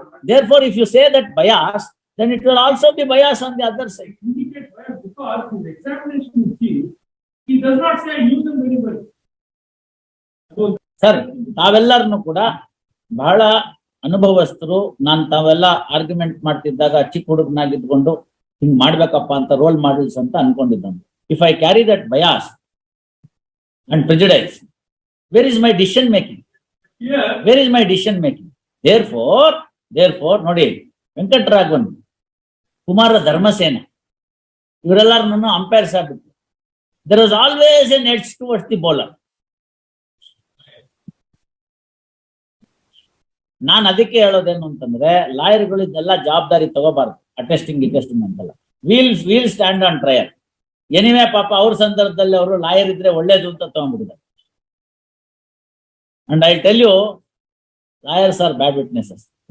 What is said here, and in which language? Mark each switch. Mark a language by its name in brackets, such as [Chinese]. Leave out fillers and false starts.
[English] therefore if you say that bias, then it will also be bias on the other side. Because in the examination he does not say use them very well. [Kannada] Sir, ತಾವೆಲ್ಲರನ್ನು ಕೂಡ ಬಹಳ ಅನುಭವಸ್ಥರು. ನಾನು ತಾವೆಲ್ಲ argument ಮಾಡ್ತಿದ್ದಾಗ ಚಿಕ್ಕ ಹುಡುಗನಾಗಿದ್ಕೊಂಡು ಹಿಂಗ್ ಮಾಡ್ಬೇಕಪ್ಪ ಅಂತ roll models ಅಂತ ಅನ್ಕೊಂಡಿದ್ದಾನೆ. [English] If I carry that bias and prejudice, where is my decision making? Yeah. Where is my decision making? Therefore, [Kannada] ನೋಡಿ, ವೆಂಕಟರಾಘವನ್, ಕುಮಾರ ಧರ್ಮಸೇನ, ಇವರೆಲ್ಲರನ್ನು ಅಂಪೈರ್ಸ್ ಆಗ್ಬಿಟ್ಟು, [English] there was always an edge towards the bowler. [Kannada] ನಾನು ಅದಕ್ಕೆ ಹೇಳೋದೇನು ಅಂತಂದ್ರೆ, ಲಾಯರ್ಗಳು ಇದೆಲ್ಲ ಜವಾಬ್ದಾರಿ ತಗೋಬಾರ್ದು. ಅಟೆಸ್ಟಿಂಗ್ ಅಂತಲ್ಲ, [English] We'll stand on trial. [Kannada] Anyway ಪಾಪ ಅವ್ರ ಸಂದರ್ಭದಲ್ಲಿ ಅವರು ಲಾಯರ್ ಇದ್ರೆ ಒಳ್ಳೇದು ಅಂತ ತಗೊಂಡ್ಬಿಟ್ಟಿದ್ದಾರೆ. [English] And I tell you, lawyers are bad witnesses.